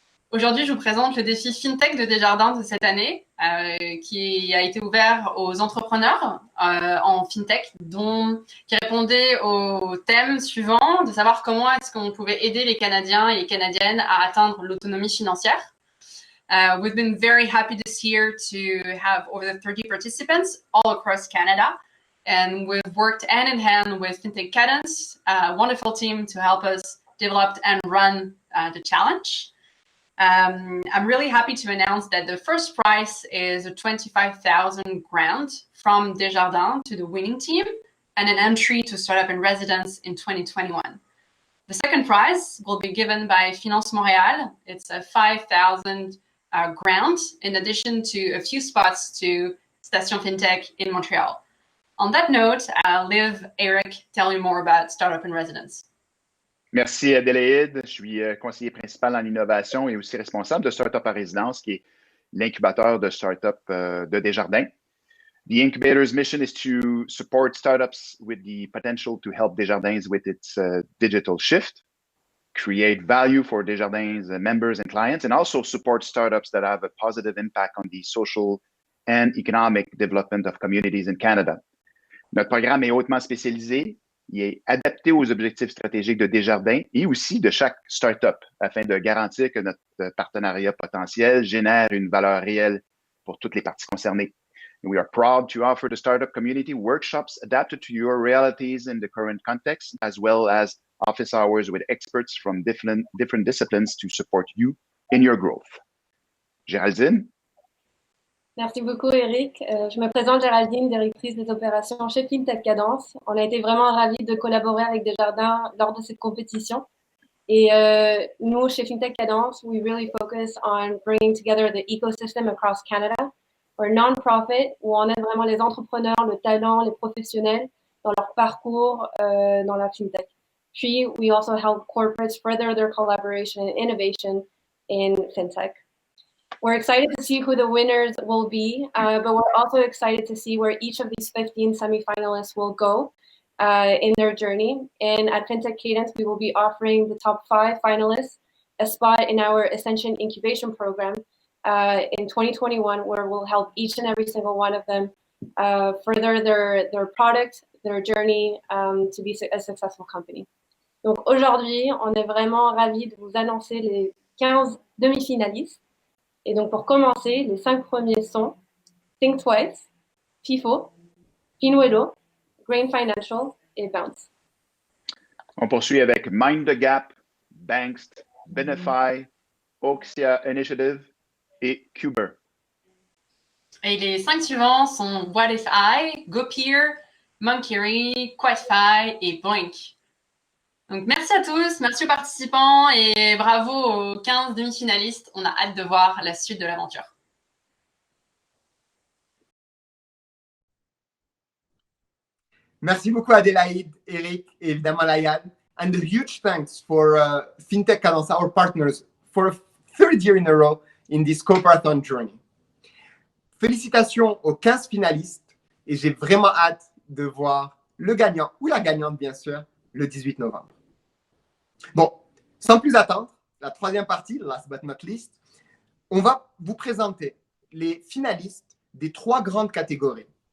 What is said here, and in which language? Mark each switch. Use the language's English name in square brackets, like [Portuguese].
[French] Aujourd'hui, je vous présente le défi FinTech de Desjardins de cette année qui a été ouvert aux entrepreneurs en FinTech qui répondaient au thème suivant de savoir comment est-ce qu'on pouvait aider les Canadiens et les Canadiennes à atteindre l'autonomie financière. [English] We've been very happy this year to have over 30 participants all across Canada. And we've worked hand in hand with FinTech Cadence, a wonderful team to help us develop and run the challenge. I'm really happy to announce that the first prize is a 25,000 grant from Desjardins to the winning team and an entry to Startup in Residence in 2021. The second prize will be given by Finance Montréal. It's a 5,000 grant in addition to a few spots to Station FinTech in Montreal. On that note, I'll leave Eric tell you more about Startup in Residence. [French] Merci Adélaïde. Je suis conseiller principal en innovation et aussi responsable de Startup à Résidence, qui est l'incubateur de startup de Desjardins. [English] The incubator's mission is to support startups with the potential to help Desjardins with its digital shift, create value for Desjardins members and clients, and also support startups that have a positive impact on the social and economic development of communities in Canada. [French] Notre programme est hautement spécialisé. Il est adapté aux objectifs stratégiques de Desjardins et aussi de chaque startup afin de garantir que notre partenariat potentiel génère une valeur réelle pour toutes les parties concernées. [English] We are proud to offer the startup community workshops adapted to your realities in the current context, as well as office hours with experts from different disciplines to support you in your growth. [French] Géraldine? Merci beaucoup, Eric. Je me présente Géraldine, directrice des opérations chez FinTech Cadence. On a été vraiment ravis de collaborer avec Desjardins lors de cette compétition. Et nous, chez FinTech Cadence, [English] we really focus on bringing together the ecosystem across Canada. for non-profit, [French] où on aide vraiment les entrepreneurs, le talent, les professionnels dans leur parcours dans la fintech. Puis, [English] we also help corporates further their collaboration and innovation in fintech. We're excited to see who the winners will be, but we're also excited to see where each of these 15 semifinalists will go in their journey. And at FinTech Cadence, we will be offering the top 5 finalists a spot in our Ascension Incubation Program in 2021, where we'll help each and every single one of them further their product, their journey to be a successful company. [French] Donc aujourd'hui, on est vraiment ravis de vous annoncer les 15 demi-finalistes. Et donc pour commencer, les 5 premiers sont Think Twice, FIFO, Pinuelo, Grain Financial et Bounce. On poursuit avec Mind the Gap, Bankst, Benefy, Oxia Initiative et Cuber. Et les 5 suivants sont What If I, GoPeer, Monkery, Quadfy et Boink. Donc merci à tous, merci aux participants et bravo aux 15 demi-finalistes. On a hâte de voir la suite de l'aventure. Merci beaucoup Adélaïde, Eric et évidemment Layan. [English] And a huge thanks for FinTech Cadence, our partners, for a third year in a row in this Coperathon journey. [French] Félicitations aux 15 finalistes et j'ai vraiment hâte de voir le gagnant ou la gagnante, bien sûr, le 18 novembre. Bon, sans plus attendre, la troisième partie, [English] last but not least, [French] on va vous présenter les finalistes des 3 grandes catégories.